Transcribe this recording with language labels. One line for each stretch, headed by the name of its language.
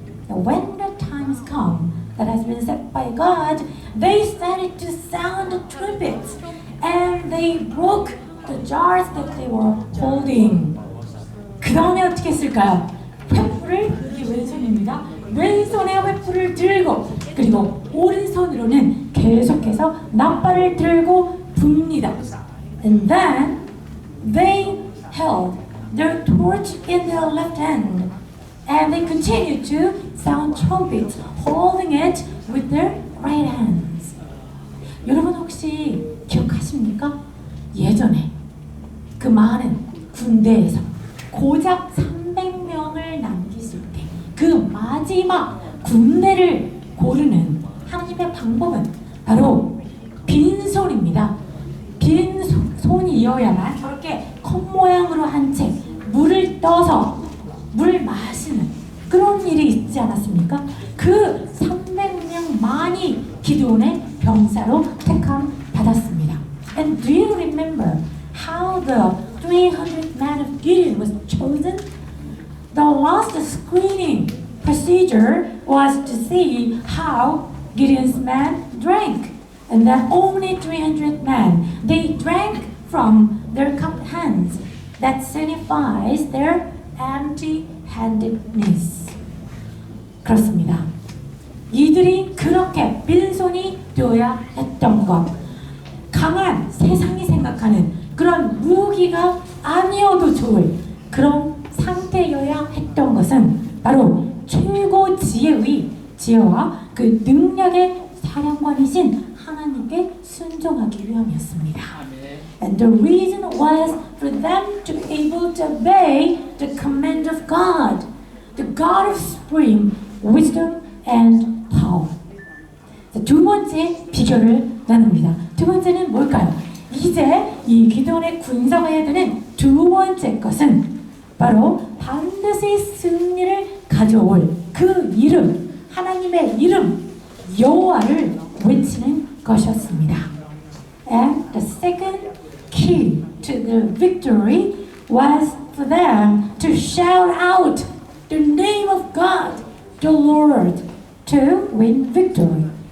English: When the times come that has been set by God, they started to sound the trumpets and they broke the jars that they were holding.
Korean: 그 다음에 어떻게 했을까요? 횃불을, 이게 왼손입니다. 왼손에 횃불을 들고 그리고 오른손으로는 계속해서 나팔을 들고 붑니다.
English: And then they held their torch in their left hand and they continued to sound trumpets, holding it with their right hands.
Korean: 여러분 혹시 기억하십니까? 예전에 그 많은 군대에서 고작 300명을 남기실 때 그 마지막 군대를 고르는 하나님의 방법은 바로 빈손입니다. 빈손이어야만 저렇게 컵 모양으로 한 채 물을 떠서 물 마시는 그런 일이 있지 않았습니까? 그 300명만이 기드온의 병사로 택함 받았습니다.
English: And do you remember how the 300 men of Gideon was chosen? The last screening procedure was to see how Gideon's men drank. And that only 300 men, they drank from their cupped hands. That signifies their empty-handedness.
Korean: 그렇습니다. 이들이 그렇게 빈손이 되어야 했던 것. 강한 세상이 생각하는 그런 무기가 아니어도 좋을 그런 상태여야 했던 것은 바로 최고 지혜와 그 능력의 사령관이신 하나님께 순종하기 위함이었습니다.
English: And the reason was for them to be able to obey the command of God, the God of supreme wisdom and power.
Korean: 자, 두 번째 비결을 나눕니다. 두 번째는 뭘까요? 이제 이 기도원의 군사가 해야 되는 두 번째 것은 바로 반드시 승리를 가져올 그 이름, 하나님의 이름 여호와를 외치는 것이었습니다.
English: And the second key to the victory was for them to shout out the name of God, the Lord, to win victory.